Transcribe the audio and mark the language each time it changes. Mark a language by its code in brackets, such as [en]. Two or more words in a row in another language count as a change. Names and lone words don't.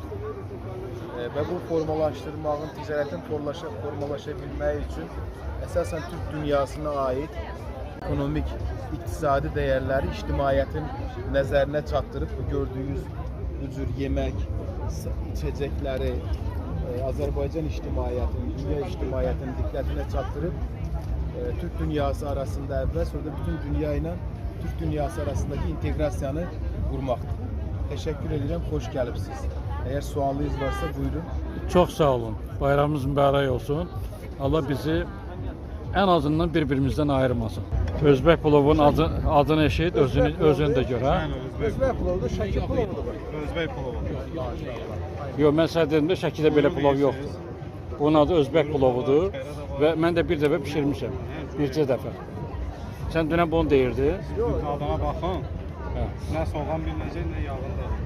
[az] Və bu formalaşdırmağın, ticarətin formalaşa bilməyi üçün əsasən Türk dünyasına aid ekonomik, iqtisadi dəyərləri ictimaiyyətin nəzərinə çatdırıb bu gördüyünüz bu cür yemək, içəcəkləri Azərbaycan ictimaiyyətinin, dünya ictimaiyyətinin diqqətinə çatdırıb Türk dünyası arasında əvvəl, sonra da bütün dünya ilə Türk dünyası arasındakı inteqrasiyanı qurmaqdır. Təşəkkür edirəm, xoş gəlibsiniz. Əgər sualınız varsa buyurun. Çox sağ olun. Bayramımız mübarək olsun. [tr] Allah bizi en azından birbirimizden ayırmasın. Özbek pilavının adını eşit, özünü de gör ha. [az] Özbək pilavı da Şəki pilavıdır. Özbək pilavı. Yox, mən sənə dedim də Şəkidə belə pilav yoxdur. Bunun adı Özbek pilavıdır və mən də bir dəfə bişirmişəm. Bircə dəfə. Sən dünən bunu deyirdin. Adına baxın. Hə. Nə soğan biləcək, nə yağında.